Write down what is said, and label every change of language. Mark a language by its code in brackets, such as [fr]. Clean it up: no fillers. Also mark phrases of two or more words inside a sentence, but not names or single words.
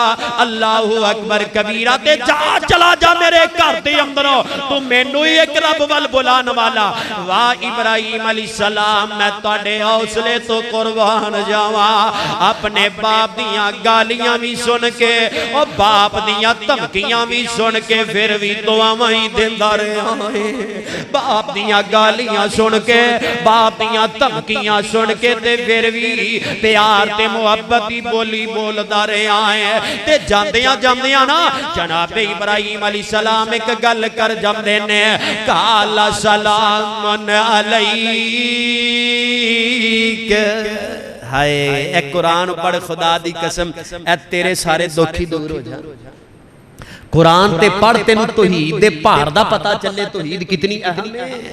[ar] اللہ اکبر کبیرہ، [pa] تے جا چلا جا میرے گھر دے اندروں، تو مینوں ہی ایک رب وال بلان والا۔ واہ ابراہیم علیہ السلام، میں تواڈے حوصلے تو قربان جاواں، اپنے باپ دیاں گالیاں بھی سن کے اور باپ دیاں دھمکیاں بھی سن کے پھر بھی دعاواں ہی دیندا رہیا ہے۔ باپ دیاں گالیاں سن کے، باپ دیاں دھمکیاں سن کے تے پھر بھی پیار تے محبت دی بولی بولدا رہیا ہے۔ تے جاندیاں جاندیاں نا جناب ابراہیم علیہ السلام ایک گل کر جمدے نے، کالا [ar] سلام علیک۔ [pa] ہائے اے قرآن پڑھ خدا دی قسم، اے تیرے سارے دکھی دور ہو جا۔ قرآن تے پڑھ تینو توحید دے پہاڑ دا پتا چلے توحید کتنی اہم ہے۔